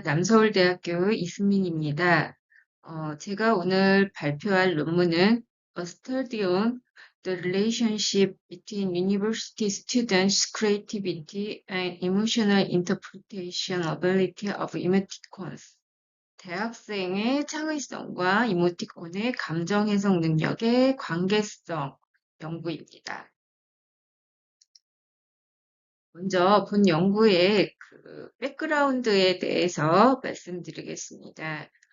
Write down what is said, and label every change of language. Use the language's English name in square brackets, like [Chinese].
[Korean] 남서울대학교 이수민입니다. 제가 오늘 발표할 논문은 [English] A Study on the Relationship between University Students' Creativity and Emotional Interpretation Ability of Emoticons. [Korean] 대학생의 창의성과 이모티콘의 감정 해석 능력의 관계성 연구입니다. 먼저 본 연구의 백그라운드에 대해서 말씀드리겠습니다.